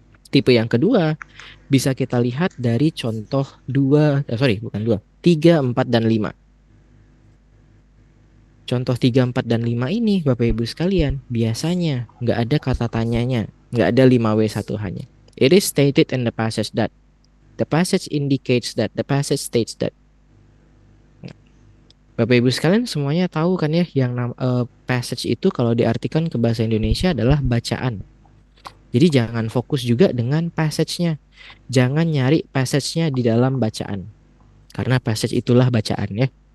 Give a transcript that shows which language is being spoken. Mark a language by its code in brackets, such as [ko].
[id] Tipe yang kedua bisa kita lihat dari contoh sorry, bukan dua, 3, 4, dan 5. Contoh 3, 4, dan 5 ini, Bapak Ibu sekalian, biasanya nggak ada kata tanyanya, nggak ada 5W1H-nya. [en] It is stated in the passage that. The passage indicates that. The passage states that. [id] Bapak Ibu sekalian semuanya tahu kan ya, yang passage itu kalau diartikan ke bahasa Indonesia adalah bacaan. Jadi jangan fokus juga dengan passage-nya. Jangan nyari passage-nya di dalam bacaan. Karena passage itulah bacaan ya.